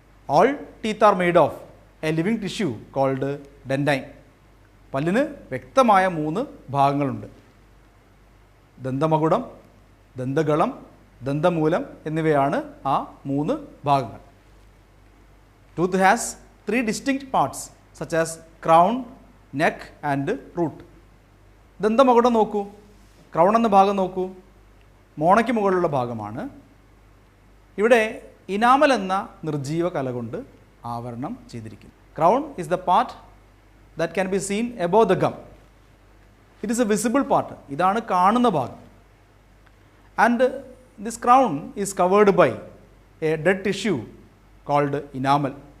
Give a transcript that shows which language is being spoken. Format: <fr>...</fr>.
<en>All teeth are made of a living tissue called dentine.</en> <ml>പല്ലിന് വ്യക്തമായ 3 ഭാഗങ്ങളുണ്ട്: ദന്തമകുടം, ദന്തഗളം, ദന്തമൂലം എന്നിവയാണ് ആ 3 ഭാഗങ്ങൾ.</ml> <en>Tooth has 3 distinct parts such as crown, neck and root.</en> <ml>ദന്തമകുടം നോക്കൂ, ക്രൗൺ എന്ന ഭാഗം നോക്കൂ, മോണയ്ക്ക് മുകളിലുള്ള ഭാഗമാണ്. ഇവിടെ ഇനാമൽ എന്ന നിർജീവ കല കൊണ്ട് ആവരണം ചെയ്തിരിക്കുന്നു.</ml> <en>Crown is the part that can be seen above the gum. It is a visible part.</en> <ml>ഇതാണ് കാണുന്ന ഭാഗം.</ml> <en>And this crown is covered by a dead tissue called enamel.</en>